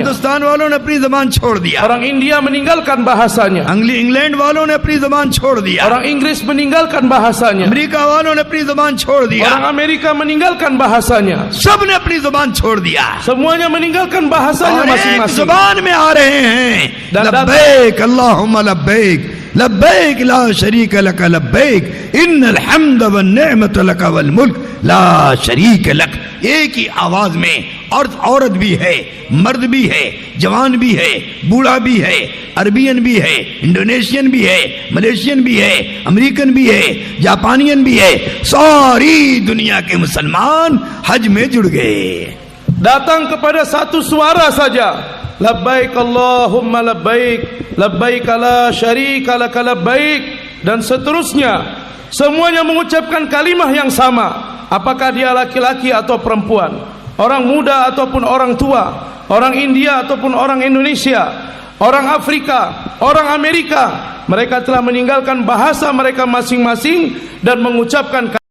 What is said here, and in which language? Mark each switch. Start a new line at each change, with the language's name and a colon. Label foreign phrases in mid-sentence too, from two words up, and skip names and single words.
Hindi: हिंदुस्तान वालों ने अपनी जुबान छोड़ दिया,
Indonesian: Orang India meninggalkan bahasanya.
Hindi: इंग्लैंड वालों ने अपनी जुबान छोड़ दिया,
Indonesian: Orang Inggris meninggalkan bahasanya.
Hindi: अमेरिका वालों ने अपनी जुबान छोड़ दिया,
Indonesian: Orang Amerika meninggalkan bahasanya.
Hindi: सब ने अपनी जुबान छोड़ दिया
Indonesian: Semuanya meninggalkan bahasanya
Hindi: और एक
Indonesian: masing-masing.
Hindi: जुबान में आ रहे हैं।
Arabic: لبيك اللهم لبيك لبيك لا شريك لك لبيك إن الحمد والنعمة لك والملك لا شريك لك.
Hindi: एक ही आवाज में औरत भी है, मर्द भी है, जवान भी है, बूढ़ा भी है, अरबियन भी है, इंडोनेशियन भी है, मलेशियन भी है, अमेरिकन भी है, जापानियन भी है। सारी दुनिया के मुसलमान हज में जुड़ गए।
Indonesian: Datang kepada satu suara saja.
Arabic: لبيك اللهم لبيك، لبيك لا شريك لك لبيك,
Indonesian: dan seterusnya. Semuanya mengucapkan kalimah yang sama. Apakah dia laki-laki atau perempuan, orang muda ataupun orang tua, orang India ataupun orang Indonesia, orang Afrika, orang Amerika. Mereka telah meninggalkan bahasa mereka masing-masing dan mengucapkan